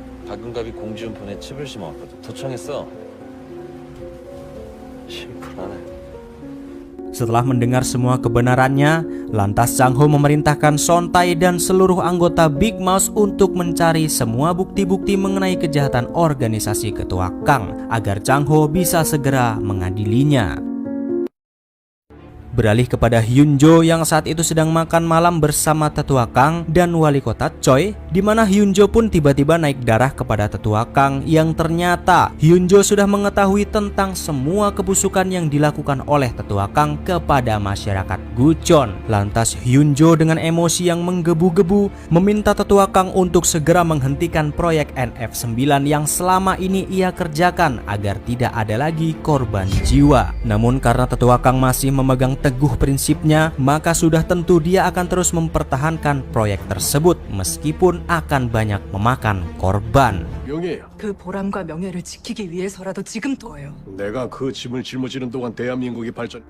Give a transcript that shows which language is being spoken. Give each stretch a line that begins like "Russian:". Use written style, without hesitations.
Korean: 박은갑이 공지훈 폰에 칩을 심어왔거든. 도청했어. 심플하네.
Indonesian: Setelah mendengar semua kebenarannya, lantas Chang Ho memerintahkan Sontai dan seluruh anggota Big Mouse untuk mencari semua bukti-bukti mengenai kejahatan organisasi ketua Kang agar Chang Ho bisa segera mengadilinya. Beralih kepada Hyunjo yang saat itu sedang makan malam bersama tetua Kang dan wali kota Choi, di mana Hyunjo pun tiba-tiba naik darah kepada tetua Kang yang ternyata Hyunjo sudah mengetahui tentang semua kebusukan yang dilakukan oleh tetua Kang kepada masyarakat Gucheon. Lantas Hyunjo dengan emosi yang menggebu-gebu meminta tetua Kang untuk segera menghentikan proyek NF9 yang selama ini ia kerjakan agar tidak ada lagi korban jiwa. Namun karena tetua Kang masih memegang teguh prinsipnya, maka sudah tentu dia akan terus mempertahankan proyek tersebut meskipun akan banyak memakan korban.
Korean: 명예야. 그 보람과 명예를 지키기 위해서라도 지금 도와요. 내가 그 짐을 짊어지는 동안 대한민국이 발전.